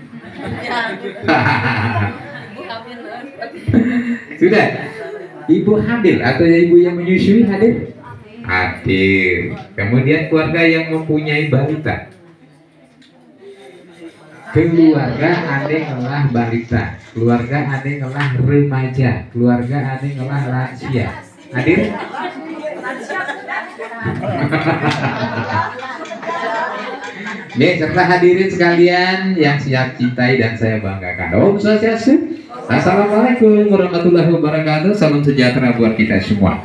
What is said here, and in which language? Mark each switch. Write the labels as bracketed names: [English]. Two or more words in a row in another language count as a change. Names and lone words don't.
[Indonesian] Sudah. Ibu hamil atau ibu yang menyusui hadir? Hadir. Kemudian keluarga yang mempunyai balita. [Balinese] keluarga ane ngelah balita, keluarga ane ngelah remaja, keluarga ane ngelah lansia. [Indonesian] Hadir? Oke, serta hadirin sekalian yang siap cintai dan saya banggakan. [Balinese] Om Swastiastu. [Arabic] السلام عليكم ورحمة الله وبركاته. [Indonesian] Salam sejahtera buat kita semua.